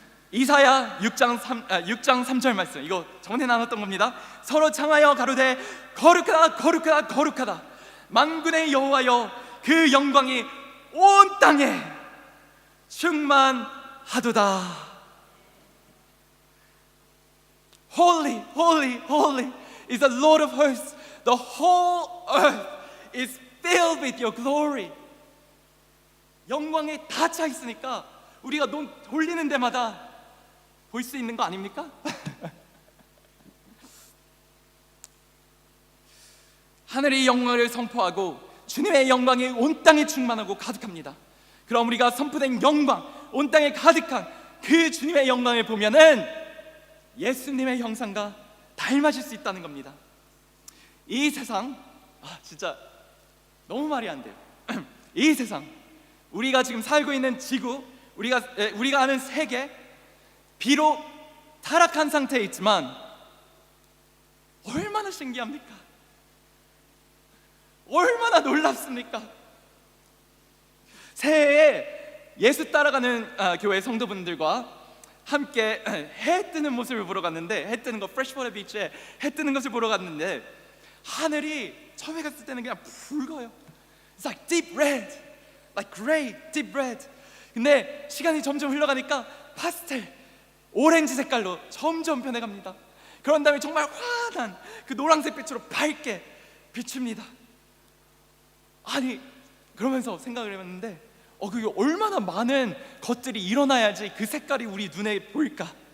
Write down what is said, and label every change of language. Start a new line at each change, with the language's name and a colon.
Korean: 이사야 6장 3절 말씀, 이거 전에 나눴던 겁니다. 서로 창하여 가로되 거룩하다 거룩하다 거룩하다, 만군의 여호와여 그 영광이 온 땅에 충만하도다.
English: Holy, holy, holy is the Lord of hosts. The whole earth is filled with your glory.
Korean: 영광에 다 차 있으니까 우리가 눈 돌리는 데마다 볼 수 있는 거 아닙니까? 하늘의 영광을 선포하고 주님의 영광이 온 땅에 충만하고 가득합니다. 그럼 우리가 선포된 영광, 온 땅에 가득한 그 주님의 영광을 보면은 예수님의 형상과 닮아질 수 있다는 겁니다. 이 세상, 진짜 너무 말이 안 돼요. 이 세상, 우리가 지금 살고 있는 지구, 우리가 아는 세계, 비록 타락한 상태에 있지만 얼마나 신기합니까? 얼마나 놀랍습니까? 새해에 예수 따라가는 교회 성도분들과 함께 해 뜨는 모습을 보러 갔는데, 해 뜨는 거, 프레시워터 비치에 해 뜨는 것을 보러 갔는데 하늘이 처음에 갔을 때는 그냥 붉어요.
English: It's like deep red, like gray, deep red.
Korean: 근데 시간이 점점 흘러가니까 파스텔, 오렌지 색깔로 점점 변해갑니다. 그런 다음에 정말 환한 그 노란색 빛으로 밝게 비춥니다. 아니, 그러면서 생각을 해봤는데 그게 얼마나 많은 것들이 일어나야지 그 색깔이 우리 눈에 보일까?